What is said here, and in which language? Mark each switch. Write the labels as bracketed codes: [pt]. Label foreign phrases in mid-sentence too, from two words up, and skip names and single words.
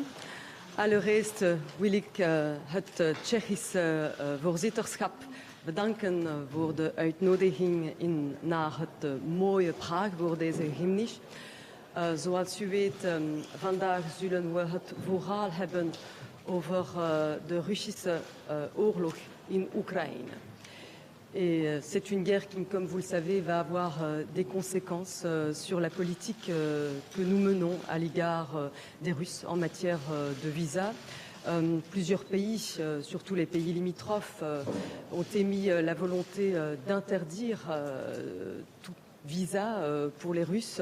[nl] Allereerst wil ik het Tsjechische voorzitterschap bedanken voor de uitnodiging naar het mooie Praag voor deze Gymnich. Zoals u weet, vandaag zullen we het vooral hebben over de Russische oorlog in Oekraïne. [fr] Et c'est une guerre qui, comme vous le savez, va avoir des conséquences sur la politique que nous menons à l'égard des Russes en matière de visa. Plusieurs pays, surtout les pays limitrophes, ont émis la volonté d'interdire tout visa pour les Russes.